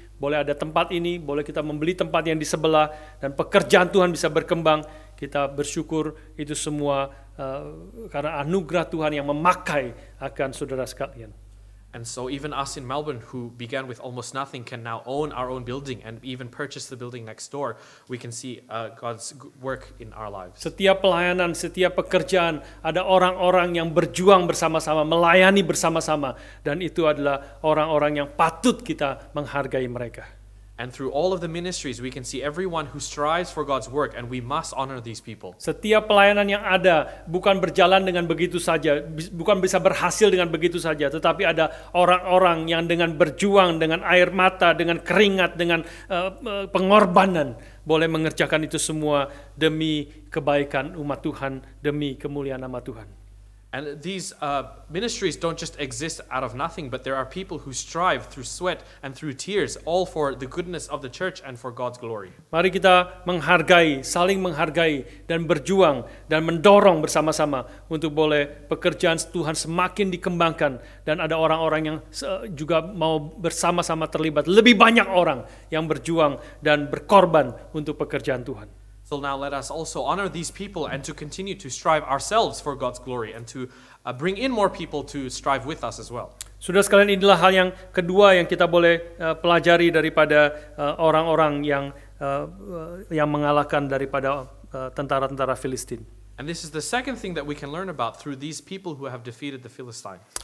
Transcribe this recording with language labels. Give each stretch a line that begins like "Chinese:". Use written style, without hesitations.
Indonesian: Boleh ada tempat ini, boleh kita membeli tempat yang di sebelah, dan pekerjaan Tuhan bisa berkembang. Kita bersyukur itu semua karena anugerah Tuhan yang memakai akan saudara sekalian.
English: And so even us in Melbourne, who began with almost nothing, can now own our own building and even purchase the building next door. We can see God's work in our lives.
Indonesian: Setiap pelayanan, setiap pekerjaan, ada orang-orang yang berjuang bersama-sama, melayani bersama-sama. Dan itu adalah orang-orang yang patut kita menghargai mereka.
English: And through all of the ministries, we can see everyone who strives for God's work, and we must honor these people.
Indonesian: Setiap pelayanan yang ada bukan berjalan dengan begitu saja, bukan bisa berhasil dengan begitu saja, tetapi ada orang-orang yang dengan berjuang, dengan air mata, dengan keringat, dengan pengorbanan, boleh mengerjakan itu semua demi kebaikan umat Tuhan, demi kemuliaan nama Tuhan.
English: And these ministries don't just exist out of nothing, but there are people who strive through sweat and through tears, all for the goodness of the church and for God's glory.
Indonesian: Mari kita menghargai, saling menghargai, dan berjuang, dan mendorong bersama-sama untuk boleh pekerjaan Tuhan semakin dikembangkan, dan ada orang-orang yang juga mau bersama-sama terlibat. Lebih banyak orang yang berjuang dan berkorban untuk pekerjaan Tuhan.
English: So now let us also honor these people and to continue to strive ourselves for God's glory and to bring in more people to strive with us as well.
Indonesian: Saudara sekalian, inilah hal yang kedua yang kita boleh pelajari daripada orang-orang yang mengalahkan daripada tentara-tentara Filistin.
English: And this is the second thing that we can learn about through these people who have defeated the Philistines.